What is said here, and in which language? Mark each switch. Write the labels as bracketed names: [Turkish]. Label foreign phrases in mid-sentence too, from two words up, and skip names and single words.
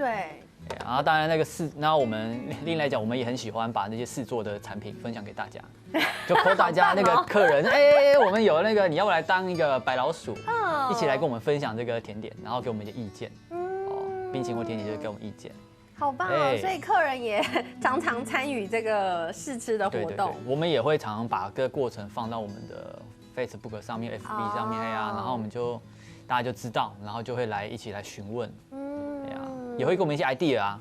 [Chinese] 然後當然那我們另來講，我們也很喜歡把那些試做的產品分享給大家，就 call 大家那個客人，我們有那個你要不來當一個白老鼠，一起來跟我們分享這個甜點，然後給我們一些意見。冰淇淋或甜點就給我們意見。好棒哦！所以客人也常常参与这个试吃的活动。我们也会常常把这个过程放到我们的 Facebook 上面、FB 上面呀，然后我们就大家就知道，然后就会一起来询问，对呀，也会给我们一些 idea 啊。